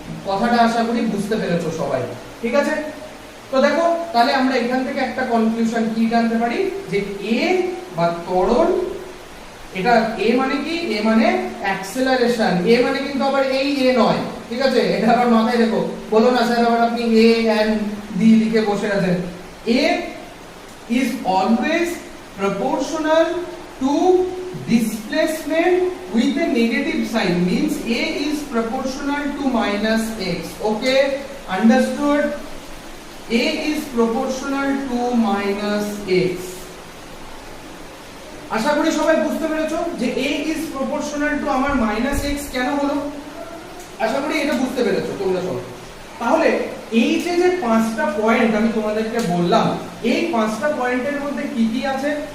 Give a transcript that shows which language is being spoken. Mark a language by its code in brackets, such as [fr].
[bn] কথাটা আশা করি বুঝতে পেরেছো সবাই। ঠিক আছে, তো দেখো তাহলে আমরা এখান থেকে একটা কনক্লুশন কি জানতে পারি, যে এ বা ত্বরণ, এটা এ মানে কি? এ মানে অ্যাক্সেলারেশন। এ মানে কিন্তু আবার এই এ নয়। ঠিক আছে, এটা আবার মাথায় রেখো, বলো না স্যার আবার আপনি এ এন্ড ডি লিখে বসে আছেন। [en] A is always proportional to displacement with a negative sign, means a is proportional to minus x. Okay, understood? A is proportional to minus x. [bn] আশা করি সবাই বুঝতে পেরেছো যে [en] a is proportional to [bn] আমার [en] minus x [bn] কেন হলো। আশা করি এটা বুঝতে পেরেছো তোমরা সবাই। তাহলে এই যে পাঁচটা পয়েন্ট আমি তোমাদেরকে বললাম, এই পাঁচটা পয়েন্টের মধ্যে কি কি আছে?